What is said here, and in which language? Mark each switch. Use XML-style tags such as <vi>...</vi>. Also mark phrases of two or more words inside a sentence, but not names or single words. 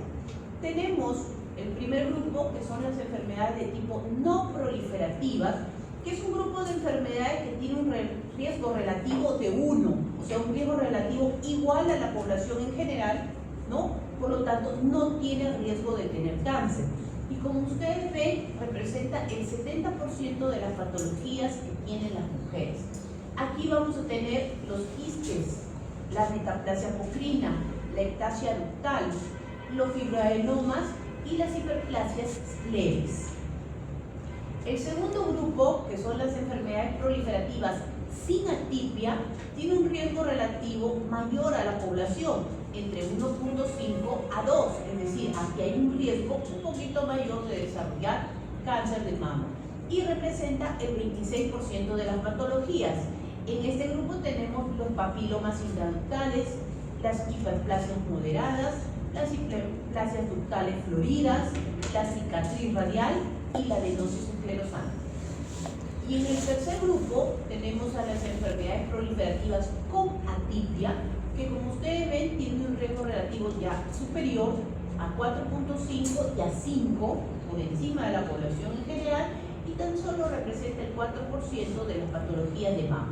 <es>Tenemos el primer grupo, que son las enfermedades de tipo no proliferativas, que es un grupo de enfermedades que tiene un riesgo relativo de 1, o sea, un riesgo relativo igual a la población en general, ¿no? Por lo tanto, no tiene riesgo de tener cáncer. Y como ustedes ven, representa el 70% de las patologías que tienen las mujeres. Aquí vamos a tener los quistes, la metaplasia pocrina, la ectasia ductal, los fibroadenomas y las hiperplasias leves. El segundo grupo, que son las enfermedades proliferativas sin atipia, tiene un riesgo relativo mayor a la población, entre 1.5 a 2, es decir, aquí hay un riesgo un poquito mayor de desarrollar cáncer de mama y representa el 26% de las patologías. En este grupo tenemos los papilomas intraductales, las hiperplasias moderadas, las hiperplasias ductales floridas, la cicatriz radial y la adenosis esclerosante. Y en el tercer grupo tenemos a las enfermedades proliferativas con atipia, que como ustedes ven tiene un riesgo relativo ya superior a 4.5 y a 5 por encima de la población en general y tan solo representa el 4% de las patologías de mama.</es>